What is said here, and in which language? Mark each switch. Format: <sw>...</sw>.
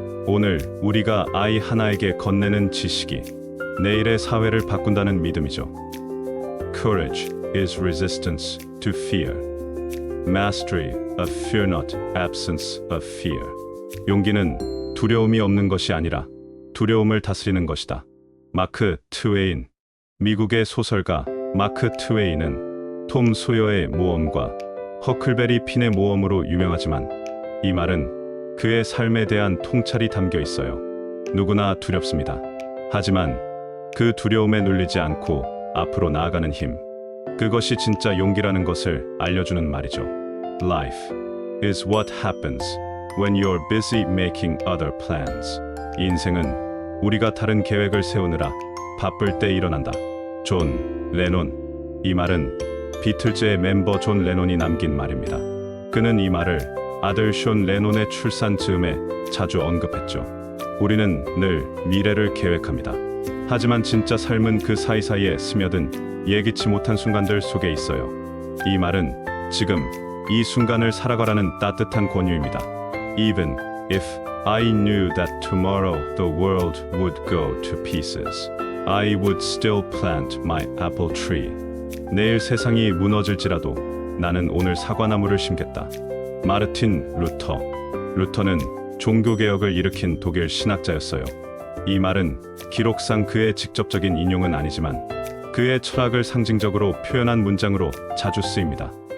<ko>오늘 우리가 아이 하나에게 건네는 지식이 내일의 사회를 바꾼다는 믿음이죠.</ko> <en>Courage is resistance to fear. Mastery of fear not absence of fear.</en> <ko>용기는 두려움이 없는 것이 아니라 두려움을 다스리는 것이다. 마크 트웨인, 미국의 소설가 마크 트웨인은 톰 소여의 모험과 허클베리 핀의 모험으로 유명하지만 이 말은 그의 삶에 대한 통찰이 담겨 있어요. 누구나 두렵습니다. 하지만 그 두려움에 눌리지 않고 앞으로 나아가는 힘, 그것이 진짜 용기라는 것을 알려주는 말이죠.</ko> <en>Life is what happens when you're busy making other plans.</en> <ko>인생은 우리가 다른 계획을 세우느라 바쁠 때 일어난다. 존 레논. 이 말은 비틀즈의 멤버 존 레논이 남긴 말입니다. 그는 이 말을 아들 숀 레논의 출산 즈음에 자주 언급했죠. 우리는 늘 미래를 계획합니다. 하지만 진짜 삶은 그 사이사이에 스며든 예기치 못한 순간들 속에 있어요. 이 말은 지금 이 순간을 살아가라는 따뜻한 권유입니다.</ko> <en>Even if I knew that tomorrow the world would go to pieces, I would still plant my apple tree.</en> <ko>내일 세상이 무너질지라도 나는 오늘 사과나무를 심겠다. 마르틴 루터. 루터는 종교개혁을 일으킨 독일 신학자였어요. 이 말은 기록상 그의 직접적인 인용은 아니지만 그의 철학을 상징적으로 표현한 문장으로 자주 쓰입니다.</ko>